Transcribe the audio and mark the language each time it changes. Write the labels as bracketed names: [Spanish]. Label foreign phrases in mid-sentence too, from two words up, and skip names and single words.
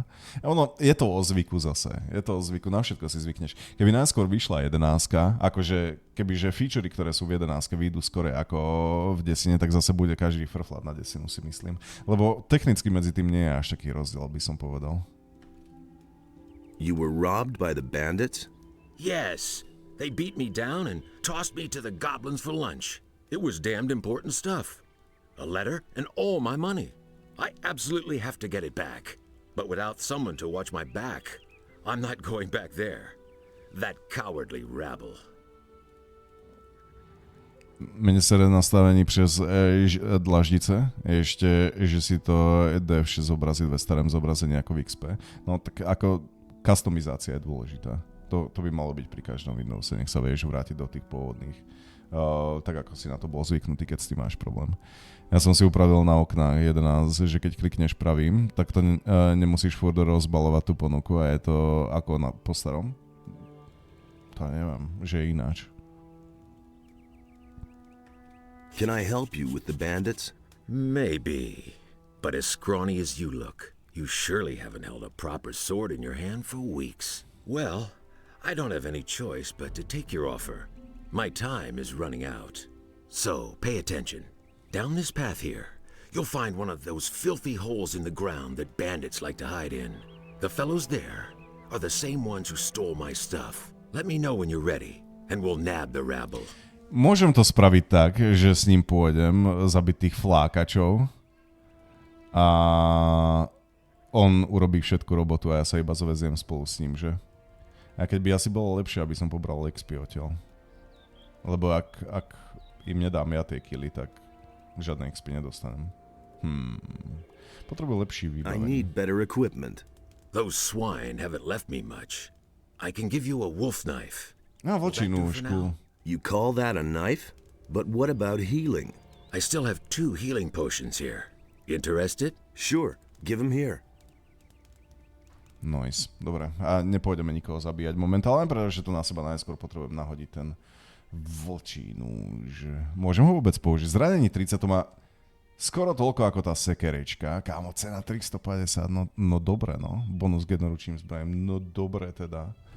[Slovak] Ono, je to o zvyku zase. Je to o zvyku, na všetko si zvykneš. Keby najskôr vyšla 11, akože kebyže featurey, ktoré sú v 11, vyjdú skore ako v desine, tak zase bude každý frflať na desinu, si myslím. Lebo technicky medzi tým nie je až taký rozdiel, by som povedal. [English] You were robbed by the bandits? Yes, they beat me down and tossed me to the goblins for lunch. It was damned important stuff. A letter and all my money. I absolutely have to get it back. But without someone to watch my back, I'm not going back there. That cowardly rabble. [Slovak] Mene sa nastavení přes dlaždice, ešte, že si to DF6 zobrazí ve starém zobrazení ako v XP. No tak ako customizácia je dôležitá. To by malo byť pri každom Windowse, nech sa vieš vrátiť do tých pôvodných. Tak ako si na to bol zvyknutý, keď s tým máš problém. Ja som si upravil na oknách 11, že keď klikneš pravým, tak to nemusíš furt rozbalovať tú ponuku a je to ako po starom. To neviem, že je ináč. [English] Can I help you with the bandits? Maybe. But as scrawny as you look, you surely haven't held a proper sword in your hand for weeks. Well, I don't have any choice but to take your offer. My time is running out. So, pay attention. Down this path here, you'll find one of those filthy holes in the ground that bandits like to hide in. The fellows there are the same ones who stole my stuff. Let me know when you're ready, and we'll nab the rabble. [Slovak] Môžem to spraviť tak, že s ním pôjdem zabiť tých flákačov a on urobí všetku robotu a ja sa iba zoveziem spolu s ním, že? A keď by asi bolo lepšie, aby som pobral XP odtiaľ. Lebo ak im nedám ja tie killy, tak žiadne XP nedostanem. Potrebujem lepší [English] I [Slovak] vybavenie. [English] need better equipment. Those swine haven't left me much. I can give you a wolf knife. [Slovak] A voči nůžku. [English] You call that a knife? But what about healing? I still have 2 healing potions here. Interested? Sure, give him here. Nice, [Slovak] dobre. A nepôjdeme nikoho zabíjať momentálne, pretože tu na seba najskôr potrebujem nahodiť ten vlčí nůž. Môžem ho vôbec použiť? Zranení 30 to má skoro toľko ako tá sekerečka. Kámo, cena 350, no dobre, no. Bonus k jednoručným zbrajem, no dobre teda.